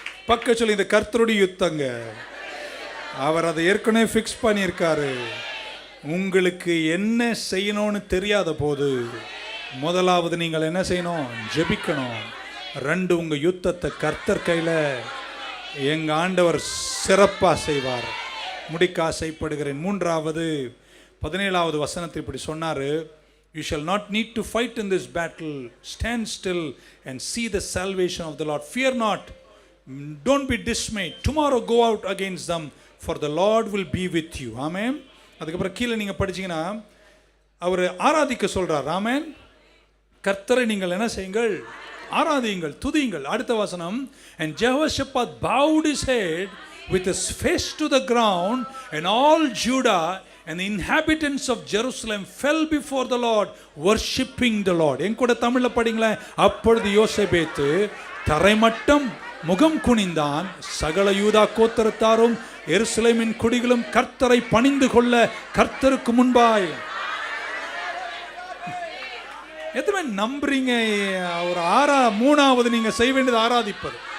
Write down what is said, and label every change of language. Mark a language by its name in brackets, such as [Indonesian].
[Tamil] பக்க சொல்லி, இந்த கர்த்தருடைய யுத்தங்க, அவர் அதை ஏற்கனவே ஃபிக்ஸ் பண்ணியிருக்காரு. உங்களுக்கு என்ன செய்யணும்னு தெரியாத போது முதலாவது நீங்கள் என்ன செய்யணும்? ஜெபிக்கணும். 2, உங்க யுத்தத்தை கர்த்தர் கையில் எங்க ஆண்டவர் சிறப்பாக செய்வார். முடிக்க ஆசைப்படுகிறேன். 3வது 17வது வசனத்தில் இப்படி சொன்னாரு, [English] you shall not need to fight in this battle. Stand still and see the salvation of the Lord. Fear not, don't be dismayed. Tomorrow go out against them, for the Lord will be with you. Amen. [Tamil] அதுக்கப்புறம் கீழே நீங்கள் படிச்சீங்கன்னா அவர் ஆராதிக்க சொல்றார். ஆமென். கர்த்தரை நீங்கள் என்ன செய்யுங்கள்? ஆராதியுங்கள், துதியுங்கள். அடுத்த வசனம், [English] and Jehoshaphat bowed his head with his face to the ground, and all Judah and the inhabitants of Jerusalem fell before the Lord, worshipping the Lord. [Tamil] என் கூட தமிழ்ல படிங்களேன். அப்பொழுது யோசேபேத்து தரைமட்டம் முகம் குனிந்தான். சகல யூதா கோத்திரத்தாரும் எருசலேமின் குடிகளும் கர்த்தரை பணிந்து கொள்ள கர்த்தருக்கு முன்பாய். எதுவுமே நம்புறீங்க? ஒரு 3வது நீங்க செய்ய வேண்டியது ஆராதிப்பது.